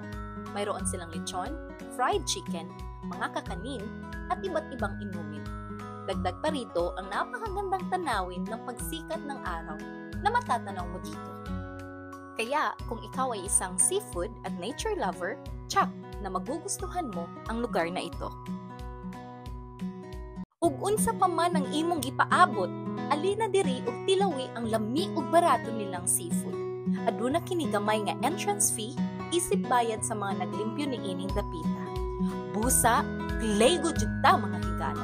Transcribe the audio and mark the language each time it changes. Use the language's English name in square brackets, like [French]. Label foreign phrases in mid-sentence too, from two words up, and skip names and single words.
[Filipino] Mayroon silang lechon, fried chicken, mga kakanin, at iba't ibang inumin. Dagdag pa rito ang napakagandang tanawin ng pagsikat ng araw na matatanaw mo dito. Kaya kung ikaw ay isang seafood at [English] nature lover, [Filipino] tsak na magugustuhan mo ang lugar na ito. [Cebuano] Ug unsa pa man ang imong gipaabot, alina diri ug tilawi ang lami ug barato nilang seafood. Aduna kini gamay nga entrance fee, isip bayad sa mga naglimpyo niining dapita. Busa, pilay gud jud ta mga higala.